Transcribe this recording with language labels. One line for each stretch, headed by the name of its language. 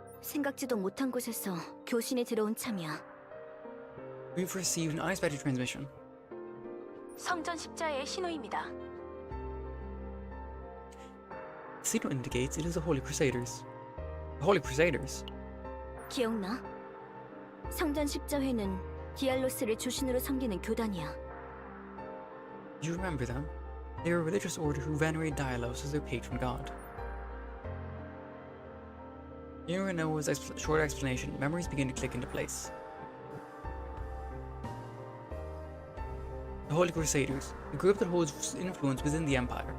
Korean: 생각지도 못한 곳에서 교신이 들어온 참이야.
English: We've received an unexpected transmission.
Korean: 성전 십자의 신호입니다.
English: The signal indicates it is the Holy Crusaders. The Holy Crusaders?
Korean: 기억나? 성전 십자회는 디알로스를 주신으로 섬기는 교단이야.
English: You remember them? They are a religious order who venerate Dialos as their patron god. Hearing Renoa's short explanation, memories begin to click into place. The Holy Crusaders, a group that holds influence within the Empire.